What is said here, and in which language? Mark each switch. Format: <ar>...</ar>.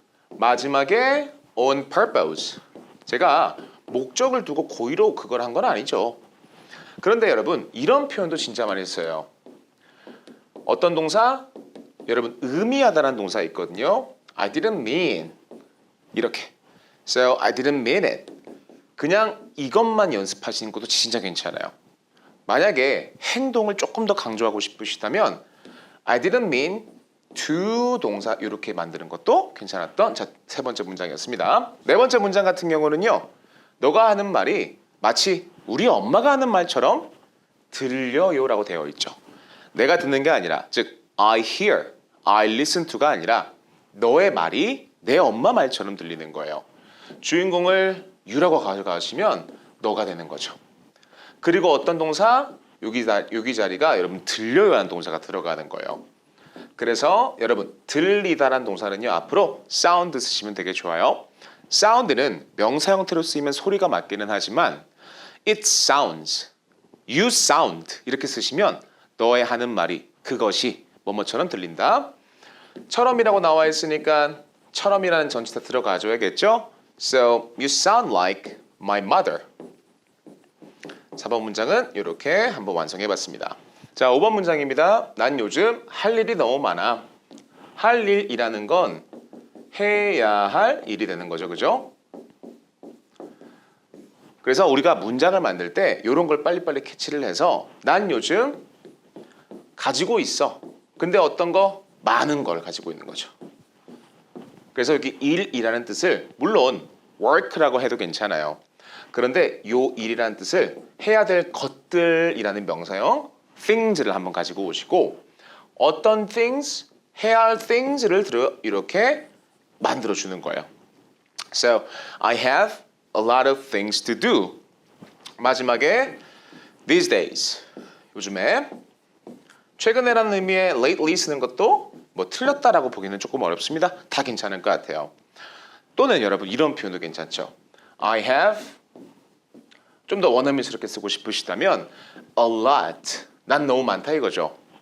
<ko>마지막에</ko> <en>on purpose.</en> <ko>제가 목적을 두고 고의로 그걸 한 건 아니죠. 그런데 여러분 이런 표현도 진짜 많이 써요. 어떤 동사? 여러분 의미하다라는 동사 있거든요.</ko> <en>I didn't mean</en> <ko>이렇게.</ko> <en>So I didn't mean it.</en> <ko>그냥 이것만 연습하시는 것도 진짜 괜찮아요. 만약에 행동을 조금 더 강조하고 싶으시다면</ko> <en>I didn't mean to</en> <ko>동사 이렇게 만드는 것도 괜찮았던 세 번째 문장이었습니다. 네 번째 문장 같은 경우는요. 너가 하는 말이 마치 우리 엄마가 하는 말처럼 들려요라고 되어 있죠. 내가 듣는 게 아니라 즉</ko> <en>I hear I listen to</en> <ko>가 아니라 너의 말이 내 엄마 말처럼 들리는 거예요. 주인공을 you라고 가져가시면 너가 되는 거죠. 그리고 어떤 동사? 여기 자리가 여러분 들려요 하는 동사가 들어가는 거예요. 그래서 여러분 들리다란 동사는요 앞으로 sound 쓰시면 되게 좋아요. sound는 명사 형태로 쓰이면 소리가 맞기는 하지만</ko> <en>it sounds, you sound</en> <ko>이렇게 쓰시면 너의 하는 말이 그것이 뭐뭐처럼 들린다. 처럼이라고 나와 있으니까 처럼이라는 전치사 들어가줘야겠죠.</ko> <en>So you sound like my mother.</en> <ko>4번 문장은 이렇게 한번 완성해봤습니다. 자, 5번 문장입니다. 난 요즘 할 일이 너무 많아. 할 일이라는 건 해야 할 일이 되는 거죠. 그죠? 그래서 우리가 문장을 만들 때 이런 걸 빨리빨리 캐치를 해서 난 요즘 가지고 있어. 근데 어떤 거? 많은 걸 가지고 있는 거죠. 그래서 여기 일이라는 뜻을 물론 work라고 해도 괜찮아요. 그런데 요 일이라는 뜻을 해야 될 것들이라는 명사형 things를 한번 가지고 오시고 어떤 things, 해야 할 things를 이렇게 만들어주는 거예요.</ko> <en>So, I have a lot of things to do.</en> <ko>마지막에 these days, 요즘에 최근에라는 의미의 lately 쓰는 것도 뭐 틀렸다라고 보기는 조금 어렵습니다. 다 괜찮을 것 같아요. 또는 여러분 이런 표현도 괜찮죠.</ko> <en>I have</en> <ko>좀 더 원어민스럽게 쓰고 싶으시다면 a lot, 난 너무 많다 이거죠.</ko>